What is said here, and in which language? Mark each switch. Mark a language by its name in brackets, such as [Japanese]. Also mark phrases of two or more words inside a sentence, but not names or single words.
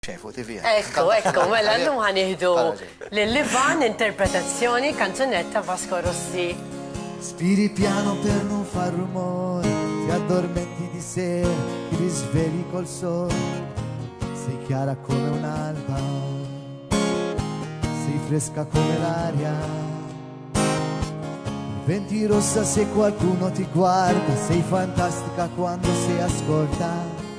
[Maltese] Xefu TV. Ekku, mela l-lum ħaniħdu l-Livan interpretazzjoni kanzunetta Vasco Rossi. [Italian] Spiri piano per non far rumore, ti addormenti di sera, ti risvegli col sole, sei chiara come un'alba, sei fresca come l'aria, diventi rossa se qualcuno ti guarda, sei fantastica quando sei ascolta